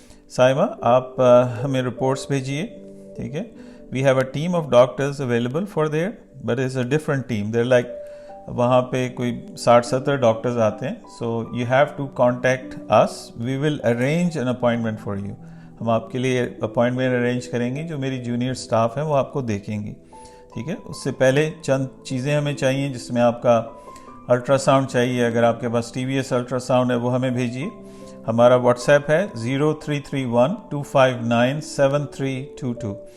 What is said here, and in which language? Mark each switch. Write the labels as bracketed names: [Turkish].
[Urdu] سائمہ آپ ہمیں رپورٹس بھیجیے, ٹھیک ہے. [English] We have a team of doctors available for there, but it's a different team. They're like [Urdu] وہاں پہ کوئی 60-70 ڈاکٹرز آتے ہیں. [English] So you have to contact us. We will arrange an appointment for you. [Urdu] ہم آپ کے لیے اپوائنٹمنٹ ارینج کریں گے, جو میری جونیئر سٹاف ہیں وہ آپ کو دیکھیں گی, ٹھیک ہے. اس سے پہلے چند چیزیں ہمیں چاہیے, جس میں آپ کا الٹرا ساؤنڈ چاہیے. اگر آپ کے پاس T V S ultra sound ہے وہ ہمیں بھیجیے. ہمارا واٹس ایپ ہے 0331259732.